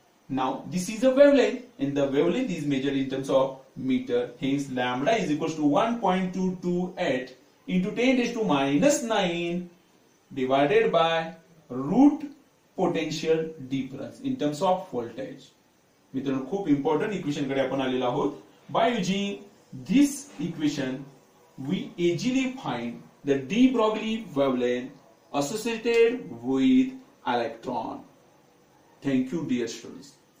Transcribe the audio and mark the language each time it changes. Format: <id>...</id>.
<en>Now this is a wavelength, and the wavelength is measured in terms of meter. Hence lambda is equals to 1.228 into 10 raised to minus 9 divided by root potential difference in terms of voltage.</en> <mr>मित्रांनो खूप important equation कडे आपण आलेलो आहोत.</mr> <en>By using this equation we easily find the de Broglie wavelength associated with electron. Thank you dear students.</en>